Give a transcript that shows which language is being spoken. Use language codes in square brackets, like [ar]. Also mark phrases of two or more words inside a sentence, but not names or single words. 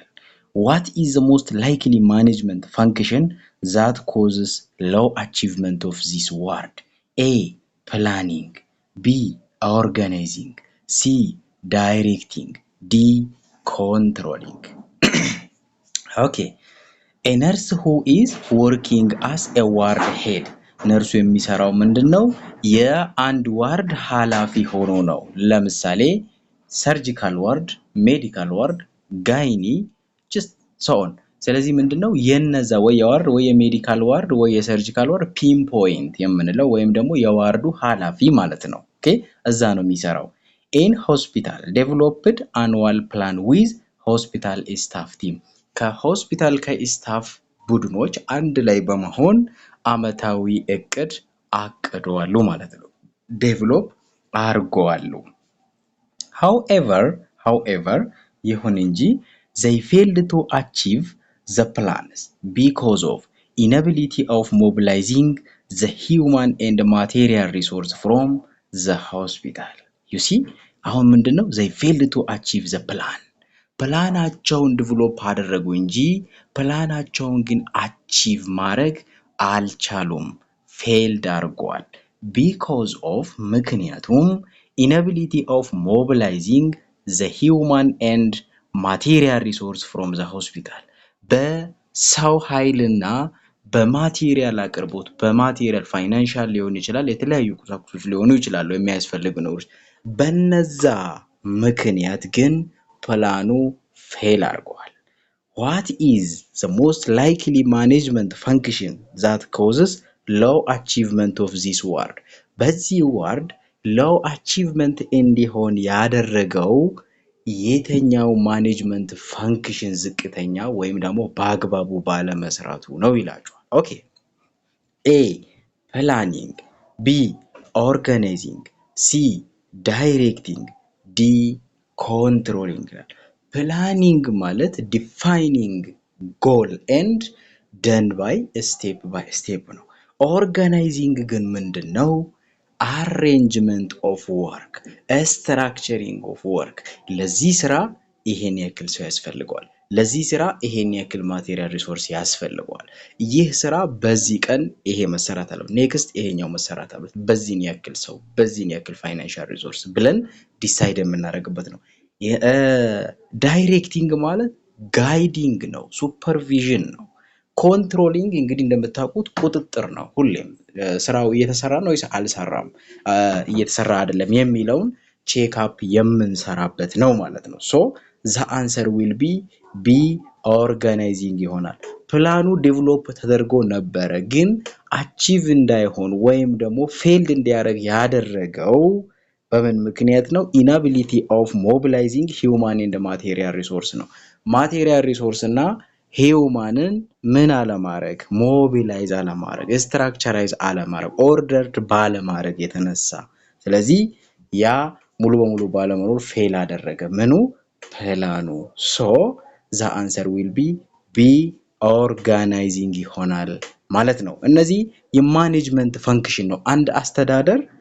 [en] What is the most likely management function that causes low achievement of this ward? A. Planning. B. Organizing. C. Directing. D. Controlling. Okay. A nurse who is working as a ward head [am] ነርሱ የሚሰራው ምንድነው? የአንድ ዋርድ ኃላፊ ሆኖ ነው። ለምሳሌ [en] surgical ward፣ medical ward፣ [am] ጋይኒ [en] just so on። [am] ስለዚህ ምንድነው የነዛ ወይ የዋርድ ወይ የሜዲካል ዋርድ ወይ የሰርጂካል ዋርድ [en] pin point [am] የምንለው ወይም ደግሞ የዋርዱ ኃላፊ ማለት ነው። ኦኬ እዛ ነው የሚሰራው። [en] in hospital developed annual plan with hospital staff team [am] ከሆስፒታል ከስታፍ ቡድኖች አንድ ላይ በመሆን አመታዊ እቅድ አቅደዋሉ ማለት ነው። ዴቨሎፕ አርገዋሉ። [en] however [am] ይሁን እንጂ [en] they failed to achieve the plans because of inability of mobilizing the human and material resource from the hospital. you see [am] አሁን ምንድነው [en] they failed to achieve the plan [am] ፕላናቸውን ዴቨሎፕ አደረጉ እንጂ ፕላናቸውን ግን አቺቭ ማድረግ አልቻሉም። ፌልድ አድርገዋል። [en] because of ምክንያቱም inability of mobilizing the human and material resource from the hospital [am] በሰው ኃይልና በማቴሪያል አቅርቦት በማቴሪያል ፋይናንሻል ሊሆን ይችላል የተለያዩ ቁሳቁሶች ሊሆኑ ይችላሉ የሚያስፈልጉ ነገሮች በነዛ ምክንያት ግን ፕላኑ ፌል አድርገዋል። [en] What is the most likely management function that causes low achievement of this ward? [am] በዚህ ዋርድ [en] low achievement [am] እንዲሆን ያደረገው የተኛው [en] management function [am] ዝቅተኛ ወይም ደግሞ በአግባቡ ባለመስራቱ ነው ይላችኋል። ኦኬ A. [en] Planning. B. Organizing. C. Directing. D. Controlling. Planning ማለት defining goal and done by step ነው። Organizing [am] ግን ምንድነው? [en] Arrangement of work, structuring of work። [am] ለዚህ ስራ ይሄን ያክል ሰው ያስፈልገዋል። ለዚህ ስራ ይሄን ያክል [en] material resource [am] ያስፈልገዋል። ይህ ስራ በዚህ ቀን ይሄ መሰራት አለበት። ኔክስት ይሄኛው መሰራት አለበት። በዚህን ያክል ሰው በዚህን ያክል [en] financial resource [am] ብለን ዲሳይድ የምናደርግበት ነው። ዳይሬክቲንግ ማለት ጋይዲንግ ነው፣ ሱፐርቪዥን ነው። ኮንትሮሊንግ እንግዲህ እንደምታውቁት ቁጥጥር ነው። ሁሌም ስራው እየተሰራ ነው ወይስ አልሰራም እየተሰራ አይደለም የሚለውን [en] check up [am] የምንሰራበት ነው ማለት ነው። ሶ [en] the answer will be organizing [am] ይሆናል። ፕላኑ ዴቨሎፕ ተደርጎ ነበረ ግን አቺቭ እንዳይሆን ወይም ደግሞ ፌልድ እንዲያደርግ ያደረገው በምን ምክንያት ነው? [en] inability of mobilizing human and material resource [am] ነው። [en] material resource [am] እና ሂዩማንን ምን አለማድረግ ሞቢላይዝ አለማድረግ ስትራክቸራይዝ አለማድረግ ኦርደርድ ባለማድረግ የተነሳ ስለዚህ ያ ሙሉ በሙሉ ባለመኖር ፌል አደረገ ምኑ ፕላኑ። ሶ [en] the answer will be organizing [am] ይሆናል ማለት ነው። እነዚህ የማኔጅመንት ፈንክሽን ነው። አንድ አስተዳደር